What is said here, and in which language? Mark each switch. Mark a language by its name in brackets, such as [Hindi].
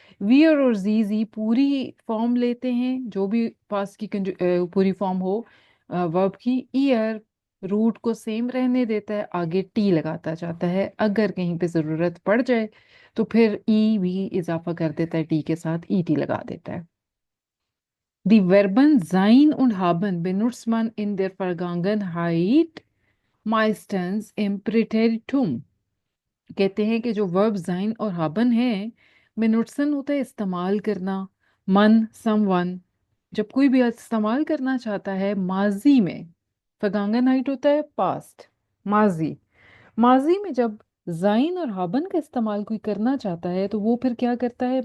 [Hindi] Wear और जी, जी पूरी form लेते हैं, जो भी पास की पूरी फॉर्म हो वर्ब की। ईयर रूट को सेम रहने देता है, आगे टी लगाता जाता है। अगर कहीं पे ज़रूरत पड़ जाए तो फिर ई भी इजाफा कर देता है, टी के साथ ई टी लगा देता है। [German] Die Verben sein und haben benutzt man in der Vergangenheit meistens im Präteritum। [Hindi] कहते हैं कि जो वर्ब जाइन और [German] haben [Hindi] है, बेनुट्सन होता है इस्तेमाल करना। मन, समवन, जब कोई भी इस्तेमाल करना चाहता है माजी में। फगांगनाइट होता है पास्ट, माजी। माजी में जब जाइन और हाबन का इस्तेमाल कोई करना चाहता है, तो वो फिर क्या करता है?